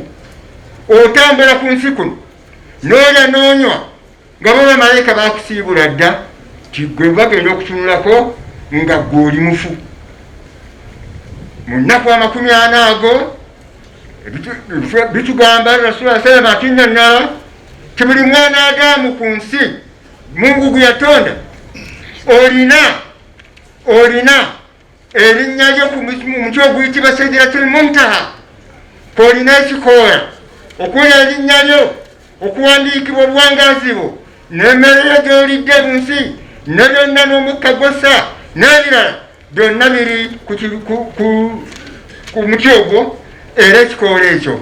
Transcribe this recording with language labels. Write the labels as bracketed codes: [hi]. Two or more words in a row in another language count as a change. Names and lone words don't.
[lg] Otambula ku nsi kuno n'olya n'onywa nga bo bamalayika bakusiibula dda ti gwe bagenda okutunulako nga gwe oli mufu. Mu nnaku 40 ago bitugamba [ar] رسول الله صلى الله عليه وسلم [lg] ti buli mwana Adamu ku nsi Mungu gwe yatonda olina erinnya lyo ku muti oguyitibwa Sidratul Muntaha, kwolina ekikoola okuli erinnya lyo, okuwandiikibwa obuwangaazi bwo, n'emmere yo gy'olidde mu nsi, ne byonna n'omukka gw'ossa n'ebirala byonna biri ku muti ogwo, era ekikoola ekyo.